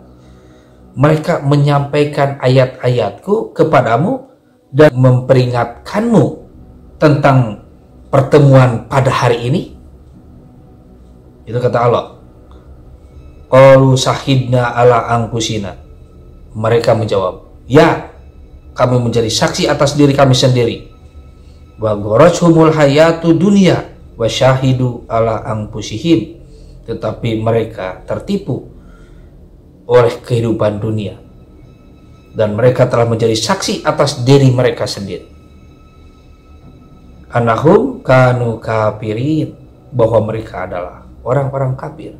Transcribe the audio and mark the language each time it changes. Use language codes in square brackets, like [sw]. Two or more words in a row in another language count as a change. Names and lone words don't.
[id] Mereka menyampaikan ayat-ayatku kepadamu dan memperingatkanmu tentang pertemuan pada hari ini. Itu kata Allah. [ar] قالوا شهدنا على أنفسنا. [id] Mereka menjawab, ya, kami menjadi saksi atas diri kami sendiri. [ar] وغرشهم الحياة الدنيا وشهدوا على أنفسهم. [id] Tetapi mereka tertipu oleh kehidupan dunia dan mereka telah menjadi saksi atas diri mereka sendiri. [ar] أنهم كانوا كافرين, [id] bahwa mereka adalah orang-orang kafir.